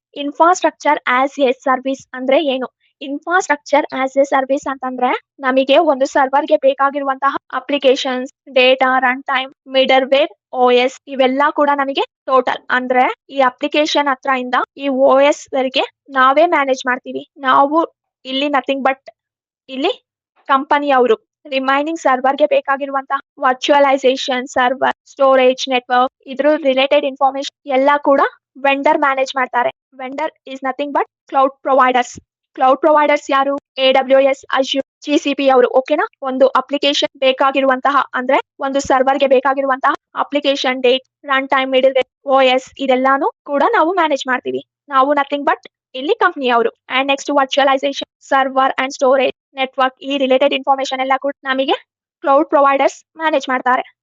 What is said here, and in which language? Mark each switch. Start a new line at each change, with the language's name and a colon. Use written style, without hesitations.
Kannada: Infrastructure as A service ಅಂದ್ರೆ ಏನು? Infrastructure as A service ಅಂತಂದ್ರೆ ನಮಗೆ ಒಂದು ಸರ್ವರ್ ಗೆ ಬೇಕಾಗಿರುವಂತಹ applications, data, run time, middle wear, OS ಇವೆಲ್ಲಾ ಕೂಡ ನಮಗೆ ಟೋಟಲ್ ಅಂದ್ರೆ ಈ ಅಪ್ಲಿಕೇಶನ್ ಹತ್ರ ಇಂದ ಈ OS ವರೆಗೆ ನಾವೇ ಮ್ಯಾನೇಜ್ ಮಾಡ್ತೀವಿ. ನಾವು ಇಲ್ಲಿ ನಥಿಂಗ್ ಬಟ್ ಇಲ್ಲಿ ಕಂಪನಿ ಅವರು ರಿಮೈನಿಂಗ್ ಸರ್ವರ್ ಗೆ ಬೇಕಾಗಿರುವಂತಹ ವರ್ಚುವಲೈಸೇಷನ್, ಸರ್ವರ್, ಸ್ಟೋರೇಜ್, ನೆಟ್ವರ್ಕ್ ಇದ್ರ ರಿಲೇಟೆಡ್ ಇನ್ಫಾರ್ಮೇಶನ್ ಎಲ್ಲಾ ಕೂಡ ವೆಂಡರ್ ಮ್ಯಾನೇಜ್ ಮಾಡ್ತಾರೆ.
English: Vendor is nothing but cloud providers.
Kannada: Cloud providers ಯಾರು? AWS, Azure, GCP ಅವರು. ಓಕೆನಾ, ಒಂದು ಅಪ್ಲಿಕೇಶನ್ ಬೇಕಾಗಿರುವಂತಹ ಅಂದ್ರೆ ಒಂದು ಸರ್ವರ್ ಗೆ ಬೇಕಾಗಿರುವಂತಹ application, date, run time, middle wear, OS ಇದೆಲ್ಲಾನು ಕೂಡ ನಾವು ಮ್ಯಾನೇಜ್ ಮಾಡ್ತೀವಿ. ನಾವು ನಥಿಂಗ್ ಬಟ್ ಇಲ್ಲಿ ಕಂಪ್ನಿ ಅವರು. And next virtualisation, server and storage, network, ಈ ರಿಲೇಟೆಡ್ ಇನ್ಫಾರ್ಮೇಶನ್ ಎಲ್ಲ ಕೂಡ ನಮಗೆ ಕ್ಲೌಡ್ ಪ್ರೊವೈಡರ್ಸ್ ಮ್ಯಾನೇಜ್ ಮಾಡ್ತಾರೆ.